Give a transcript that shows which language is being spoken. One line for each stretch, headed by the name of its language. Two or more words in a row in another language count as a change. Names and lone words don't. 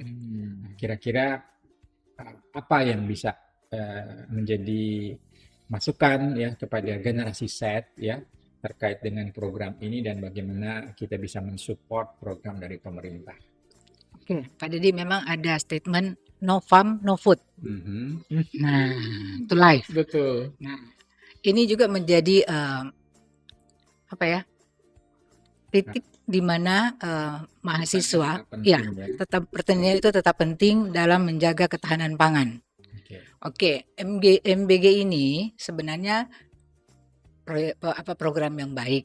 Indonesian: Nah, kira-kira apa yang bisa menjadi masukan ya kepada generasi Z ya terkait dengan program ini dan bagaimana kita bisa mensupport program dari pemerintah. Oke, Pak Dedi, memang ada statement
English: no farm, no food. Nah, to life.
Indonesian: Betul. Nah, ini juga menjadi titik di mana mahasiswa tetap pertanian itu tetap penting dalam menjaga ketahanan pangan. Oke, MBG ini sebenarnya program yang baik.